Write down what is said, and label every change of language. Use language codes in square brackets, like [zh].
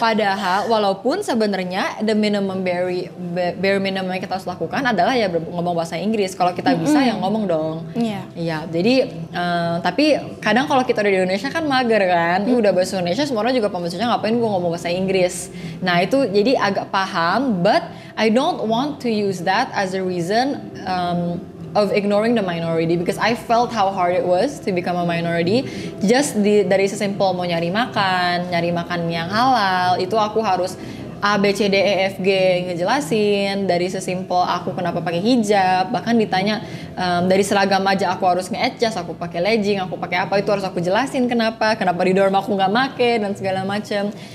[id] Padahal walaupun sebenarnya [en] the minimum bare minimum [id] yang kita harus lakukan adalah ya ngomong bahasa Inggris. Kalau kita bisa ya ngomong dong. Iya. Jadi tapi kadang kalau kita di Indonesia kan mager kan, udah bahasa Indonesia semua orang juga pembacaannya ngapain gue ngomong bahasa Inggris. Nah itu jadi agak paham, [en] but I don't want to use that as a reason of ignoring the minority, because I felt how hard it was to become a minority. [id] Just dari sesimpel mau nyari makan yang halal, itu aku harus A, B, C, D, E, F, G ngejelasin. Dari sesimpel aku kenapa pakai hijab, bahkan ditanya dari seragam aja aku harus nge-adjust, aku pakai legging, aku pakai apa, itu harus aku jelasin kenapa di dorm aku nggak make dan segala macam.